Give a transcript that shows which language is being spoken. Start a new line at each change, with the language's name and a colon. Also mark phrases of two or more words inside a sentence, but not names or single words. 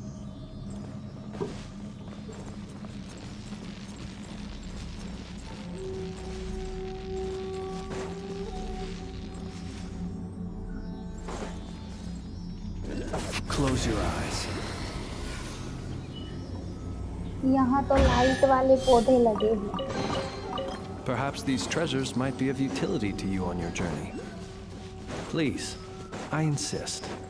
English: Close your eyes.
Hindi: यहाँ तो लाइट वाले पौधे लगे हैं.
English: Perhaps these treasures might be of utility to you on your journey. Please, I insist.